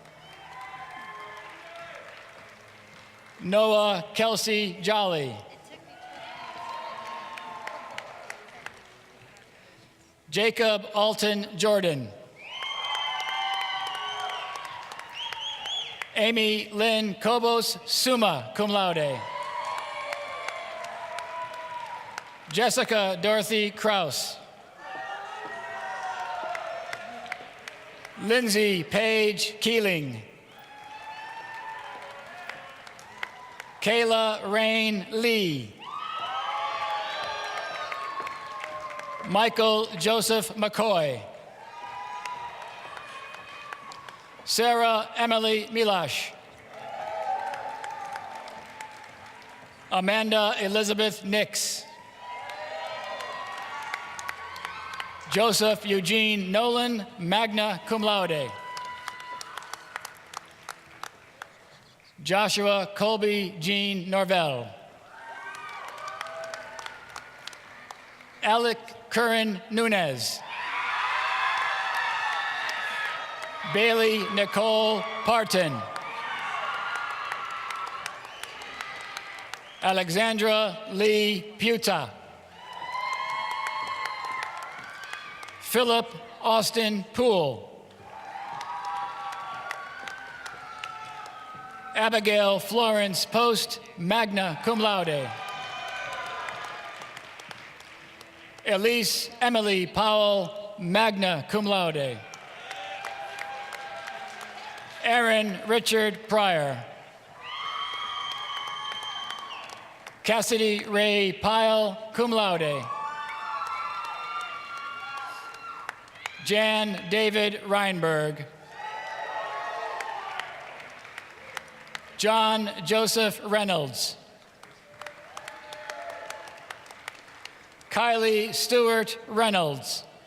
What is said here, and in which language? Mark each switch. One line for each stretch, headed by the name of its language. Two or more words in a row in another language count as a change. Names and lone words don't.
English: Noah Kelsey Jolly. Jacob Alton Jordan. Amy Lynn Kobos,
Latin: summa cum laude.
English: Jessica Dorothy Kraus. Lindsay Paige Keeling. Kayla Rain Lee. Michael Joseph McCoy. Sarah Emily Milash. Amanda Elizabeth Nix. Joseph Eugene Nolan,
Latin: magna cum laude.
English: Joshua Colby Jean Norvell. Alec Curran Nunez. Bailey Nicole Parton. Alexandra Lee Puta. Philip Austin Poole. Abigail Florence Post,
Latin: magna cum laude.
English: Elise Emily Powell,
Latin: magna cum laude.
English: Aaron Richard Pryor. Cassidy Ray Pyle,
Latin: cum laude.
English: Jan David Reinberg. John Joseph Reynolds. Kylie Stewart Reynolds.